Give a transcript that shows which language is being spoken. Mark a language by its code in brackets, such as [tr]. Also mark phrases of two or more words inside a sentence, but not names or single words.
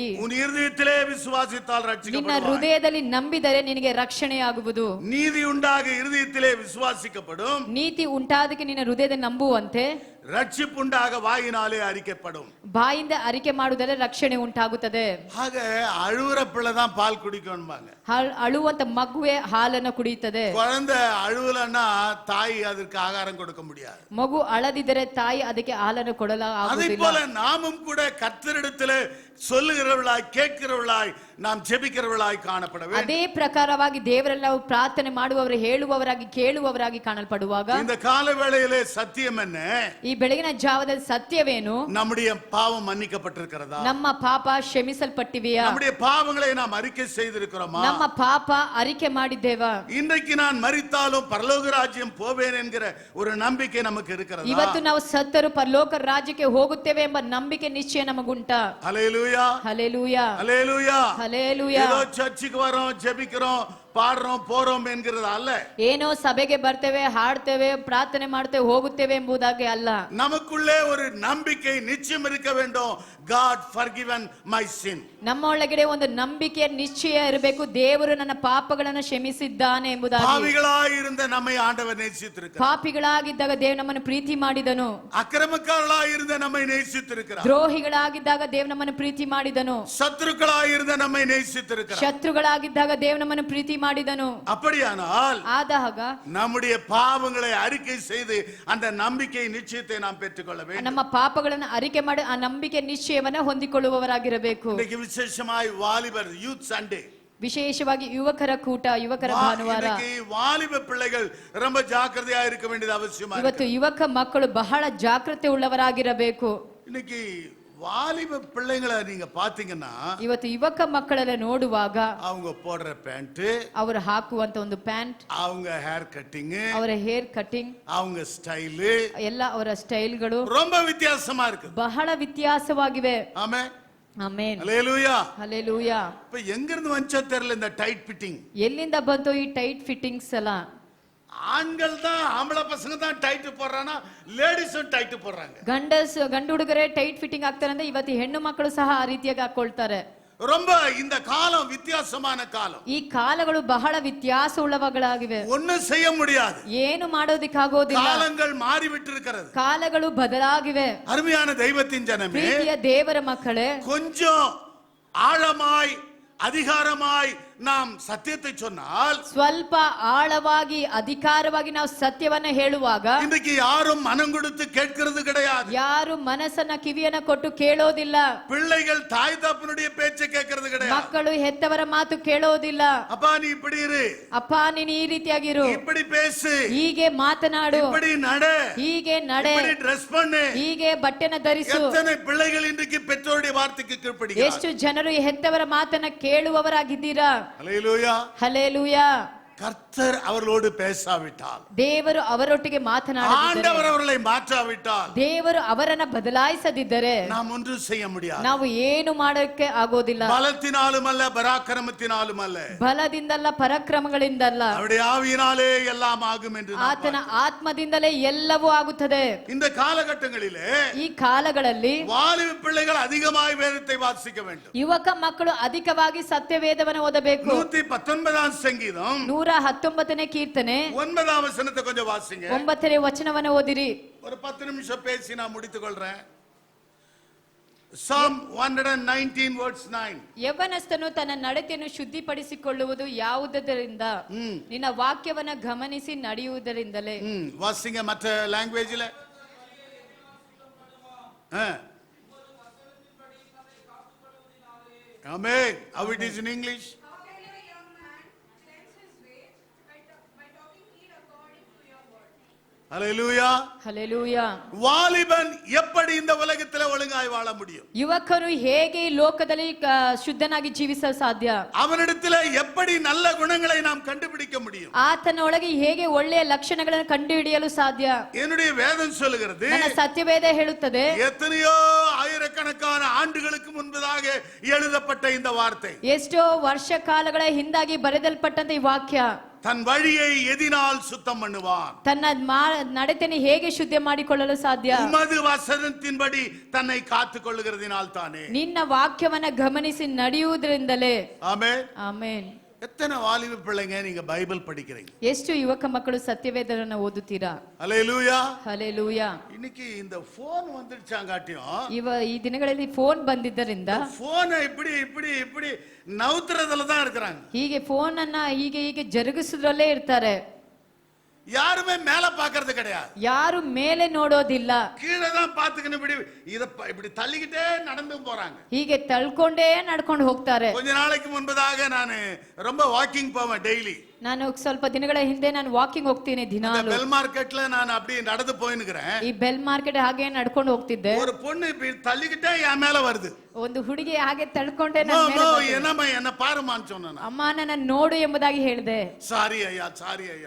[ta] உன் இருதயத்திலே விசுவாசித்தால் [kn] ನಿನ್ನ [ta] ரட்சிக்கப்படுவாய். [kn] ಹೃದಯದಲ್ಲಿ ನಂಬಿದರೆ ನಿನಗೆ ರಕ್ಷಣೆಯಾಗುವುದು. [ta] நீதி உண்டாக இருதயத்திலே விசுவாசிக்கப்படும், [kn] ನೀತಿ ಉಂಟಾದಕ್ಕೆ ನಿನ್ನ ಹೃದಯದಲ್ಲಿ ನಂಬುವಂತೆ, [ta] ரட்சிப்புண்டாக வாயினாலே அறிக்கப்படும். [kn] ಬಾಯಿಂದ ಅರಿಕೆ ಮಾಡುವುದರ ರಕ್ಷಣೆ ಉಂಟಾಗುತ್ತದೆ. [ta] ஆக அழுவுற பிள்ளை தான் பால் குடிக்கணும்பாங்க. [kn] ಅಳುವಂತ ಮಗುವೆ ಹಾಲನ್ನು ಕುಡಿಯುತ್ತದೆ. [ta] குழந்தை அழுவலன்னா தாய் அதற்கு ஆகாரம் கொடுக்க முடியாது. [kn] ಮಗು ಅಳದಿದ್ದರೆ ತಾಯಿ ಅದಕ್ಕೆ ಹಾಲನ್ನು ಕೊಡಲು [ta] அதை [kn] ಆಗುವುದಿಲ್ಲ. [ta] போல நாமும் கூட கர்த்தரிடத்திலே சொல்லுகிறவர்களாய் கேட்கிறவர்களாய் நாம் ஜெபிக்கிறவர்களாய் காணப்பட வேண்டும். [kn] ಅದೇ ಪ್ರಕಾರವಾಗಿ ದೇವರಲ್ಲಿ ನಾವು ಪ್ರಾರ್ಥನೆ ಮಾಡುವವರು, ಹೇಳುವವರಾಗಿ, ಕೇಳುವವರಾಗಿ ಕಾಣಲ್ಪಡುವಾಗ [ta] இந்த கால வேளையிலே சத்தியம் என்ன? [kn] ಈ ಬೆಳಗಿನ ಜಾವದಲ್ಲಿ ಸತ್ಯವೇನು? [ta] நம்முடைய பாவம் மன்னிக்கப்பட்டிருக்கிறதா? [kn] ನಮ್ಮ ಪಾಪ ಕ್ಷಮಿಸಲ್ಪಟ್ಟಿವೆಯಾ? [ta] நம்முடைய பாவங்களை நாம் அறிக்கை செய்திருக்கிறோமா? [kn] ನಮ್ಮ ಪಾಪ ಅರಿಕೆ ಮಾಡಿದ್ದೇವಾ? [ta] இன்றைக்கு நான் மரித்தாலும் பரலோக ராஜ்யம் போவேன் என்கிற ஒரு நம்பிக்கை நமக்கு இருக்கிறதா? [kn] ಇವತ್ತು ನಾವು ಸತ್ತರೂ ಪರಲೋಕ ರಾಜ್ಯಕ್ಕೆ ಹೋಗುತ್ತೇವೆ ಎಂಬ ನಂಬಿಕೆ ನಿಶ್ಚಯ ನಮಗುಂಟಾ? [ta] ஹல்லேலூயா, [kn] ಹಲ್ಲೆಲೂಯಾ, [ta] ஹல்லேலூயா. [kn] ಹಲ್ಲೆಲೂಯಾ. [ta] ஏதோ சர்ச்சுக்கு வரோம், ஜெபிக்கிறோம், பாடுறோம், போறோம் என்கிறது அல்ல. [kn] ಏನೋ ಸಭೆಗೆ ಬರ್ತೇವೆ, ಹಾಡ್ತೇವೆ, ಪ್ರಾರ್ಥನೆ ಮಾಡ್ತೇವೆ, ಹೋಗುತ್ತೇವೆ ಎಂಬುದಾಗಿ ಅಲ್ಲ. [ta] நமக்குள்ளே ஒரு நம்பிக்கை நிச்சயம் இருக்க வேண்டும். [en] God forgiven my sin. [kn] ನಮ್ಮ ಒಳಗಡೆ ಒಂದು ನಂಬಿಕೆಯ ನಿಶ್ಚಯ ಇರಬೇಕು, ದೇವರು ನನ್ನ ಪಾಪಗಳನ್ನು ಕ್ಷಮಿಸಿದ್ದಾನೆ ಎಂಬುದಾಗಿ. [ta] பாவிகளாய் இருந்த நம்மை ஆண்டவர் நேசித்திருக்கிறார். [kn] ಪಾಪಿಗಳಾಗಿದ್ದಾಗ ದೇವರು ನಮ್ಮನ್ನು ಪ್ರೀತಿ ಮಾಡಿದನು. [ta] அக்கிரமக்காரர்களாய் இருந்த நம்மை நேசித்திருக்கிறார். [kn] ದ್ರೋಹಿಗಳಾಗಿದ್ದಾಗ ದೇವರು ನಮ್ಮನ್ನು ಪ್ರೀತಿ ಮಾಡಿದನು. [ta] சத்துருக்களாய் இருந்த நம்மை நேசித்திருக்கிறார். [kn] ಶತ್ರುಗಳಾಗಿದ್ದಾಗ ದೇವರು ನಮ್ಮನ್ನು ಪ್ರೀತಿ ಮಾಡಿದನು. [ta] அப்படியானால் [kn] ಆದಾಗ [ta] நம்முடைய பாவங்களை அறிக்கை செய்து அந்த நம்பிக்கை நிச்சயத்தை நாம் பெற்றுக்கொள்ள வேண்டும். [kn] ನಮ್ಮ ಪಾಪಗಳನ್ನು ಅರಿಕೆ ಮಾಡಿ ಆ ನಂಬಿಕೆ ನಿಶ್ಚಯವನ್ನ ಹೊಂದಿಕೊಳ್ಳುವವರಾಗಿರಬೇಕು. [ta] இன்னைக்கு விசேஷமாய் வாலிபர் [en] Youth Sunday, [kn] ವಿಶೇಷವಾಗಿ ಯುವಕರ ಕೂಟ, ಯುವಕರ ಭಾನುವಾರ. [ta] இன்னைக்கு வாலிப பிள்ளைகள் ரொம்ப ஜாக்கிரதையா இருக்க வேண்டியது அவசியமா [kn] ಇವತ್ತು ಯುವಕ ಮಕ್ಕಳು ಬಹಳ ಜಾಗೃತಿ ಉಳ್ಳವರಾಗಿರಬೇಕು. [ta] இன்னைக்கு வாலிப பிள்ளைங்களை நீங்க பாத்தீங்கன்னா [kn] ಇವತ್ತು ಯುವಕ ಮಕ್ಕಳೆಲ್ಲ ನೋಡುವಾಗ [ta] அவங்க போடுற பேண்ட், [kn] ಅವರು ಹಾಕುವಂತ ಒಂದು ಪ್ಯಾಂಟ್, [ta] அவங்க [en] hair cutting, [kn] ಅವರ [en] hair cutting, [ta] அவங்க ஸ்டைல் [kn] ಎಲ್ಲ ಅವರ ಸ್ಟೈಲ್ಗಳು [ta] ரொம்ப வித்தியாசமா இருக்கு. [kn] ಬಹಳ ವ್ಯತ್ಯಾಸವಾಗಿವೆ. [ta] ஆமென், [kn] ಆಮೆನ್, [ta] ஹல்லேலூயா. [kn] ಹಲ್ಲೆಲೂಯಾ. [ta] இப்ப எங்க இருந்து வந்துச்சோ தெரியல இந்த [en] tight fitting. [kn] ಎಲ್ಲಿಂದ ಬಂತು ಈ [en] tight fittings [kn] ಎಲ್ಲ? [ta] ஆண்கள் தான், ஆம்பளை பசங்க தான் டைட் போடுறானா, லேடிஸும் டைட் போடுறாங்க. [kn] ಗಂಡು ಹುಡುಗರೇ [en] tight fitting [kn] ಆಗ್ತಾರೆ ಅಂದ್ರೆ ಇವತ್ತು ಹೆಣ್ಣು ಮಕ್ಕಳು ಸಹ ಆ ರೀತಿಯಾಗಿ ಹಾಕೊಳ್ತಾರೆ. [ta] ரொம்ப இந்த காலம் வித்தியாசமான காலம். [kn] ಈ ಕಾಲಗಳು ಬಹಳ ವ್ಯತ್ಯಾಸ ಉಳ್ಳವುಗಳಾಗಿವೆ. [ta] ஒண்ணும் செய்ய முடியாது. [kn] ಏನು ಮಾಡೋದಿಕ್ಕಾಗೋದಿಲ್ಲ. [ta] காலங்கள் மாறிவிட்டு இருக்கிறது. [kn] ಕಾಲಗಳು ಬದಲಾಗಿವೆ. [ta] அருமையான தெய்வத்தின் ஜனமே, [kn] ಪ್ರೀತಿಯ ದೇವರ ಮಕ್ಕಳೇ, [ta] கொஞ்சம் ஆழமாய் அதிகாரமாய் நாம் சத்தியத்தை சொன்னால், [kn] ಸ್ವಲ್ಪ ಆಳವಾಗಿ ಅಧಿಕಾರವಾಗಿ ನಾವು ಸತ್ಯವನ್ನ ಹೇಳುವಾಗ [ta] இன்றைக்கு யாரும் மனம் கொடுத்து கேட்கிறது கிடையாது. [kn] ಯಾರು ಮನಸ್ಸನ್ನ ಕಿವಿಯನ್ನ ಕೊಟ್ಟು ಕೇಳೋದಿಲ್ಲ. [ta] பிள்ளைகள் தாய் தகப்பனுடைய பேச்சை கேட்கிறது கிடையாது. [kn] ಮಕ್ಕಳು ಹೆತ್ತವರ ಮಾತು ಕೇಳೋದಿಲ್ಲ. [ta] அப்பா நீ இப்படி இரு, [kn] ಅಪ್ಪ ನೀನು ಈ ರೀತಿಯಾಗಿರು, [ta] இப்படி பேசு, [kn] ಹೀಗೆ ಮಾತನಾಡು, [ta] இப்படி நட, [kn] ಹೀಗೆ ನಡೆ, [ta] இப்படி ட்ரெஸ் பண்ணு. [kn] ಹೀಗೆ ಬಟ್ಟೆನ ಧರಿಸು. [ta] எத்தனை பிள்ளைகள் இன்றைக்கு பெற்றோருடைய வார்த்தைக்கு கீழ்ப்படிகிறார்கள்? [kn] ಎಷ್ಟು ಜನರು ಈ ಹೆತ್ತವರ ಮಾತನ್ನ ಕೇಳುವವರಾಗಿದ್ದೀರಾ? [ta] ஹல்லேலூயா. [kn] ಹಲ್ಲೆಲೂಯಾ. [ta] கர்த்தர் அவர்களோடு பேசாவிட்டால், [kn] ದೇವರು ಅವರೊಟ್ಟಿಗೆ ಮಾತನಾಡದಿದ್ದರೆ, [ta] ஆண்டவர் அவர்களை மாற்றாவிட்டால், [kn] ದೇವರು ಅವರನ್ನ ಬದಲಾಯಿಸದಿದ್ದರೆ [ta] நாம் ஒன்றும் செய்ய முடியாது. [kn] ನಾವು ಏನು ಮಾಡೋಕೆ ಆಗೋದಿಲ್ಲ. [ta] பலத்தினாலும் அல்ல, பராக்கிரமத்தினாலும் அல்ல, [kn] ಬಲದಿಂದಲ್ಲ, ಪರಾಕ್ರಮಗಳಿಂದಲ್ಲ, [ta] அவருடைய ஆவியினாலே எல்லாம் ஆகும் என்று நாம் [kn] ಆತನ ಆತ್ಮದಿಂದಲೇ ಎಲ್ಲವೂ ಆಗುತ್ತದೆ. [ta] இந்த காலகட்டங்களிலே [kn] ಈ ಕಾಲಗಳಲ್ಲಿ [ta] வாலிப பிள்ளைகள் அதிகமாய் வேதத்தை வாசிக்க வேண்டும். [kn] ಯುವಕ ಮಕ್ಕಳು ಅಧಿಕವಾಗಿ ಸತ್ಯವೇದವನ್ನು ಓದಬೇಕು. [ta] 119 சங்கீதம் [kn] 119ನೇ ಕೀರ್ತನೆ [ta] 9 வசனத்தை கொஞ்சம் வாசிங்க. [kn] 9ನೇ ವಚನವನ್ನು ಓದಿರಿ. [ta] ஒரு 10 நிமிஷம் பேசி நான் முடித்துக் கொள்றேன். [en] Psalm 119 verse 9. [kn] ಯೌವನಸ್ಥನು ತನ್ನ ನಡತೆಯನ್ನು ಶುದ್ಧಿಪಡಿಸಿಕೊಳ್ಳುವುದು ಯಾವುದರಿಂದ? ನಿನ್ನ ವಾಕ್ಯವನ್ನು ಗಮನಿಸಿ ನಡೆಯುವುದರಿಂದಲೇ. [ta] வாசிங்க மற்ற லாங்குவேஜ்ல. [en] Amen. How it is in English? Hallelujah. [kn] ಹಲ್ಲೆಲೂಯಾ. [ta] வாலிபன் எப்படி இந்த உலகத்துல ஒழுங்காய் வாழ முடியும்? [kn] ಯುವಕರು ಹೇಗೆ ಈ ಲೋಕದಲ್ಲಿ ಶುದ್ಧನಾಗಿ ಜೀವಿಸಲು ಸಾಧ್ಯ? [ta] அவனிடத்துல எப்படி நல்ல குணங்களை நாம் கண்டுபிடிக்க முடியும்? [kn] ಆತನ ಒಳಗೆ ಹೇಗೆ ಒಳ್ಳೆಯ ಲಕ್ಷಣಗಳನ್ನು ಕಂಡುಹಿಡಿಯಲು ಸಾಧ್ಯ? [ta] என்னுடைய வேதம் சொல்லுகிறது, [kn] ನನ್ನ ಸತ್ಯವೇದ ಹೇಳುತ್ತದೆ, [ta] எத்தனையோ ஆயிரக்கணக்கான ஆண்டுகளுக்கு முன்பதாக எழுதப்பட்ட இந்த வார்த்தை, [kn] ಎಷ್ಟೋ ವರ್ಷ ಕಾಲಗಳ ಹಿಂದಾಗಿ ಬರೆದಲ್ಪಟ್ಟಂತ ಈ ವಾಕ್ಯ, [ta] தன் வழியை எதினால் சுத்தம் பண்ணுவான், [kn] ತನ್ನ ನಡತೆಯನ್ನು ಹೇಗೆ ಶುದ್ಧ ಮಾಡಿಕೊಳ್ಳಲು ಸಾಧ್ಯ? [ta] உமது வசனத்தின்படி தன்னை காத்துக் கொள்ளுகிறதினால் தானே. [kn] ನಿನ್ನ ವಾಕ್ಯವನ್ನ ಗಮನಿಸಿ ನಡೆಯುವುದರಿಂದಲೇ. [ta] ஆமென். [kn] ಆಮೆನ್. [ta] எத்தனை வாலிப பிள்ளைங்க நீங்க பைபிள் படிக்கிறீங்க? [kn] ಎಷ್ಟು ಯುವಕ ಮಕ್ಕಳು ಸತ್ಯವೇದವನ್ನು ಓದುತ್ತೀರಾ? [ta] ஹல்லேலூயா. [kn] ಹಲ್ಲೆಲೂಯಾ. [ta] இன்னைக்கு இந்த போன் வந்துடுச்சாங்காட்டியும் [kn] ಈ ದಿನಗಳಲ್ಲಿ ಫೋನ್ ಬಂದಿದ್ದರಿಂದ [ta] போனை இப்படி இப்படி இப்படி நவுத்துறதுல தான் இருக்கிறாங்க. [kn] ಹೀಗೆ ಫೋನ್ ಅನ್ನ ಹೀಗೆ ಹೀಗೆ ಜರುಗಿಸುದ್ರಲ್ಲೇ ಇರ್ತಾರೆ. [ta] யாருமே மேல பாக்குறது கிடையாது. [kn] ಯಾರು ಮೇಲೆ ನೋಡೋದಿಲ್ಲ. [ta] கீழே தான் பாத்துக்கணும். இப்படி தள்ளிக்கிட்டே நடந்து போறாங்க. [kn] ಹೀಗೆ ತಳ್ಕೊಂಡೇ ನಡ್ಕೊಂಡು ಹೋಗ್ತಾರೆ. [ta] கொஞ்ச நாளைக்கு முன்பதாக நான் ரொம்ப வாக்கிங் போவேன் டெய்லி. [kn] ನಾನು ಸ್ವಲ್ಪ ದಿನಗಳ ಹಿಂದೆ ನಾನು ವಾಕಿಂಗ್ ಹೋಗ್ತೀನಿ ದಿನಾಲು. [ta] பெல் மார்க்கெட்ல நான் அப்படியே நடந்து போயினுக்கிறேன். [kn] ಈ ಬೆಲ್ ಮಾರ್ಕೆಟ್ ಹಾಗೆ ನಡ್ಕೊಂಡು ಹೋಗ್ತಿದ್ದೆ. [ta] ஒரு பொண்ணு இப்படி தள்ளிக்கிட்டே என் மேல வருது. [kn] ಒಂದು ಹುಡುಗಿ ಹಾಗೆ ತಳ್ಕೊಂಡೆ ನನ್ನ ಮೇಲೆ ಬಂತು. [ta] என்னம்மா என்ன பாருமான்னு சொன்னேன். [kn] ಅಮ್ಮ ನನ್ನ ನೋಡು ಎಂಬುದಾಗಿ ಹೇಳಿದೆ. [ta] சாரி ஐயா, சாரி ஐயா.